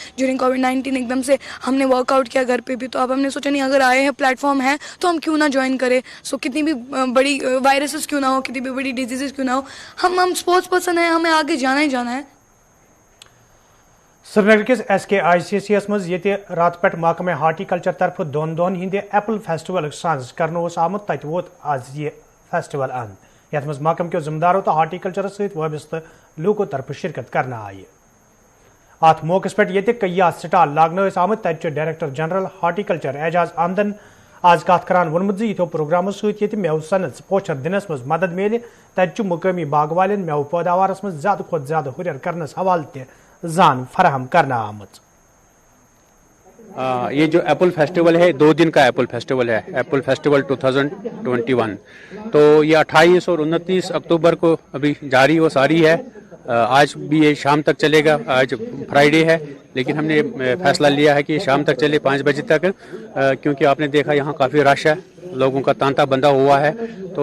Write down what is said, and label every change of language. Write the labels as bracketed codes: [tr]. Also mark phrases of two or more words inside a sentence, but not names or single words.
[en] during COVID-19 [hi] एकदम से हमने वर्कआउट किया घर पे भी। तो अब हमने सोचा नहीं अगर आए हैं प्लेटफॉर्म है तो हम क्यों ना ज्वाइन करें। सो कितनी भी बड़ी वायरसेस क्यों ना हो, कितनी भी बड़ी डिजीजेस क्यों ना हो, हम [en] sports person [hi] हैं, हमें आगे जाना ही जाना है। [ks] श्रीनगर किस SKICCS मज ये रात पे महकमे हार्टिकल्चर तरफ 2 दोहन हिंद एप्पल फेस्टिवल सांझ कर आमुत तत वोत आज ये फेस्टिवल अंद यथ मज महकम के जिम्मेदारों तो हार्टिकल्चर सहित वाबस्त लूको तरफ शिरकत करना आये। अत मौके पे ये कई स्टाल लागन आमुत तत [en] Director General Horticulture [ks] एजाज आमदन आज कत करान वोनमुत इथो प्रोग्रामों सहित मेव सनस पोचर दिनस मज मदद मिले तत मुकामी बाग वालन मेव पैदावारस मज ज्यादा खुद ज्यादा हुरर करनस हवाले जान फराहम करना आमत। [hi] ये जो एप्पल फेस्टिवल है 2 दिन का एप्पल फेस्टिवल है, एप्पल फेस्टिवल 2021। तो ये 28 और 29 अक्टूबर को अभी जारी व सारी है। आज भी ये शाम तक चलेगा। आज फ्राइडे है लेकिन हमने फैसला लिया है कि शाम तक चले 5 बजे तक, क्योंकि आपने देखा यहाँ काफ़ी रश है, लोगों का तांता बंधा हुआ है।